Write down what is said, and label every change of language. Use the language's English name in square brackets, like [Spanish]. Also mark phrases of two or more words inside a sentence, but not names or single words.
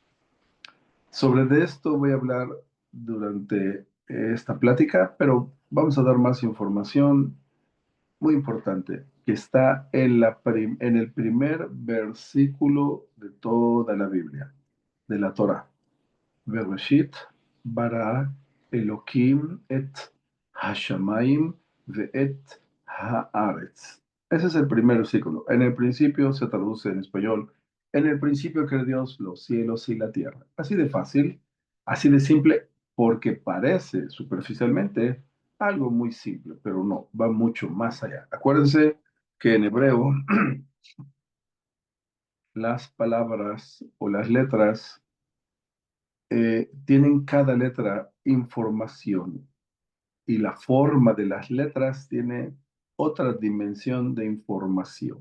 [Spanish] Sobre de esto voy a hablar durante esta plática, pero vamos a dar más información muy importante, que está en el primer versículo de toda la Biblia, de la Torá. [Hebrew] בראשית ברא אלהים את השמים ואת הארץ. [Spanish] Ese es el primer versículo. En el principio se traduce en español, en el principio creó Dios los cielos y la tierra. Así de fácil, así de simple, porque parece superficialmente algo muy simple, pero no, va mucho más allá. Acuérdense que en hebreo las palabras o las letras tienen cada letra información y la forma de las letras tiene otra dimensión de información.